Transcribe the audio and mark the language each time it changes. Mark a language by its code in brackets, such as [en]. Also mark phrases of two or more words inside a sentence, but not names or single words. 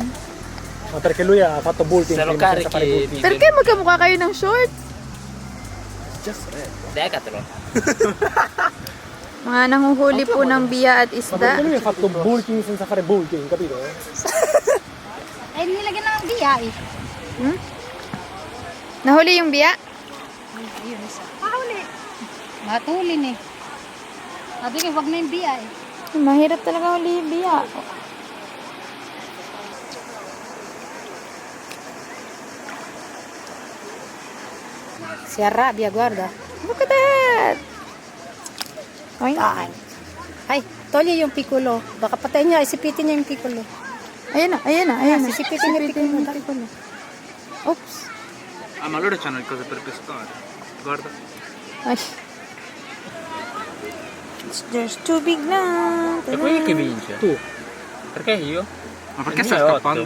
[it] Ma perché lui ha fatto bulking Se lo prima senza fare carichi bulking. [tl] Perché magkamukha kayo ng shorts? [en] Just red. Decathlon. [tl] Mga nanguhuli po ng biya at [it] Ma [tl] isda. [it] perché lui ha fatto bulking senza fare bulking, capito? [tl] Eh, nilagyan na ng biya eh. Nahuli yung biya? Ayun, isa. Mahuli. Matulin eh. Sabi ko, wag na yung biya eh. Mahirap talaga huli yung biya. [it] Si arrabbia, guarda. [en] Look at that! Oy. [tl] Ay. Ay, tolli yung piccolo. Baka patayin niya, isipitin niya yung piccolo. Ayan na, ayan na, ayan na. Sisipitin niya Sisipitin piccolo. yung piccolo. Oops. [it] Ah, ma loro c'hanno le cose per pescare. Guarda. Ay. [en] There's too big na. [it] E poi chi vince? Tu. Perché io? Ma perché Il stai mio è scappando?